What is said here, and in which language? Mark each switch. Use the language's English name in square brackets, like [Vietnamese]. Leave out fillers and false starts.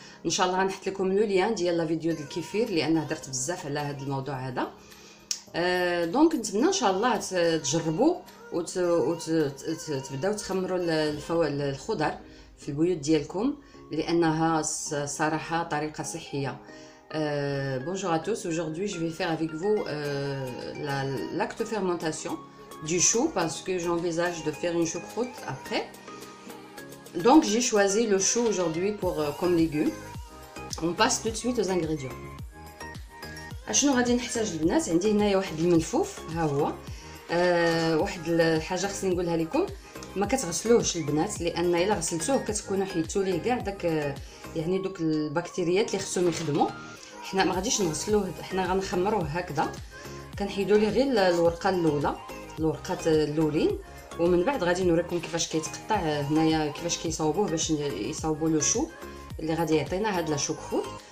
[Arabic] ان شاء الله غنحط لكم لو لين ديال لا فيديو ديال الكيفير، لان هضرت بزاف على هذا الموضوع هذا. دونك نتمنى ان شاء الله تجربوا وتبداو تخمروا الخضر في البيوت ديالكم، لانها صراحه طريقه صحيه. [French] Bonjour à tous, aujourd'hui je vais faire avec vous la lactofermentation du chou, parce que j'envisage de faire une choucroute après. Donc j'ai choisi le chou aujourd'hui comme légume. On passe tout de suite aux ingrédients. [Arabic] اشنو غادي نحتاج البنات؟ عندي هنايا واحد الملفوف، ها هو. واحد الحاجه خصني نقولها لكم، ما كتغسلوهش البنات، لان الا غسلتوه كتكونوا حيدتوا ليه كاع داك يعني دوك البكتيريات اللي خصهم يخدموا. حنا ما غاديش نغسلوه، حنا غنخمروه هكذا، كنحيدوا ليه غير الورقه الاولى، الورقات الاولين، ومن بعد غادي نوريكم كيفاش كيتقطع هنايا، كيفاش كيصاوبوه باش يصاوبوا له شو اللي غادي يعطينا هاد لا شوكروت.